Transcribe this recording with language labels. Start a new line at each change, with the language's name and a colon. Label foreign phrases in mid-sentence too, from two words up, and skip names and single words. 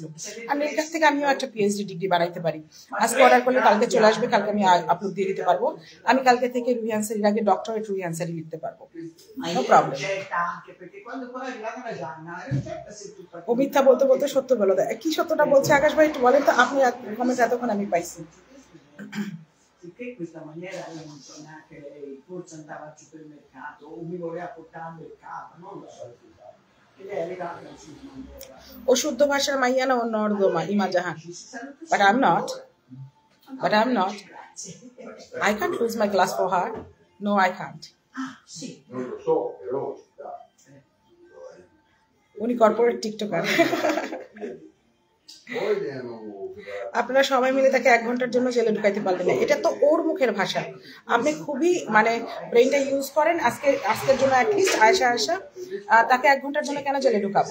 Bangla: আর এর কাছ থেকে আমিও একটা
English: PhD degree
Bangla: বানাইতে পারি। আজকে অর্ডার করলে কালকে চলে আসবে, কালকে আমি আপলোড দিয়ে দিতে পারবো। আমি কালকে থেকে রুহি আনসারির আগে ডক্টরেট রুহি আনসারি লিখতে পারবো,
English: no problem.
Bangla: ও মিথ্যা বলতে বলতে সত্য বলে দেয়। কি সত্যটা বলছে আকাশ ভাই একটু বলেন তো, আপনি কমেন্ট এতক্ষণ আমি পাইছি।
Italian: Che questa maniera io non so neanche lei, forse andava al supermercato o mi voleva portare al mercato, non lo so. E lei è arrivata al supermercato.
Bangla: ও শুদ্ধ ভাষার মাইয়া না, ও নর্দমা, ইমাজাহান।
English: But I'm not. I can't lose my class for her. No, I can't.
Italian: Ah, sì. Non lo so, però
Bangla: উনি
English: corporate TikToker.
Bangla: আপনারা সবাই মিলে তাকে 1 ঘন্টার জন্য জেলে ঢুকাইতে পারবেন না, এটা তো ওর মুখের ভাষা। আপনি খুবই মানে
English: brain-ta use
Bangla: করেন। আজকের জন্য অ্যাটলিস্ট আয়শা তাকে 1 ঘন্টার জন্য কেন জেলে ঢুকাবো?